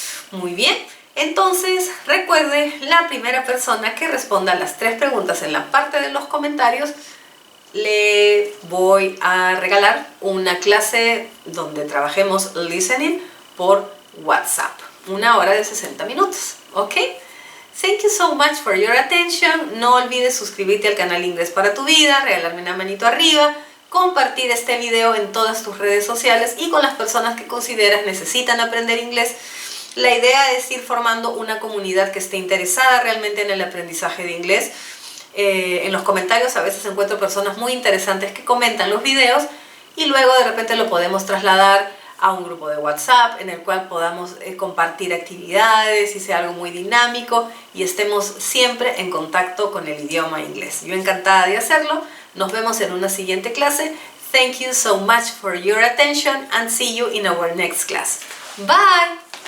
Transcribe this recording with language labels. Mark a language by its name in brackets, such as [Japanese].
[Spanish] Muy bien, entonces recuerde, la primera persona que responda las 3 preguntas en la parte de los comentarios, le voy a regalar una clase donde trabajemos listening por WhatsApp. 1 hora de 60 minutos, ¿ok? [English] Thank you so much for your attention. [Spanish] No olvides suscribirte al canal Inglés para tu vida, regalarme una manito arriba, compartir este video en todas tus redes sociales y con las personas que consideras necesitan aprender inglés. La idea es ir formando una comunidad que esté interesada realmente en el aprendizaje de inglés. En los comentarios a veces encuentro personas muy interesantes que comentan los videos y luego de repente lo podemos trasladar a un grupo de WhatsApp en el cual podamos compartir actividades y sea algo muy dinámico y estemos siempre en contacto con el idioma inglés. Yo encantada de hacerlo. Nos vemos en una siguiente clase. [English] Thank you so much for your attention and see you in our next class. Bye!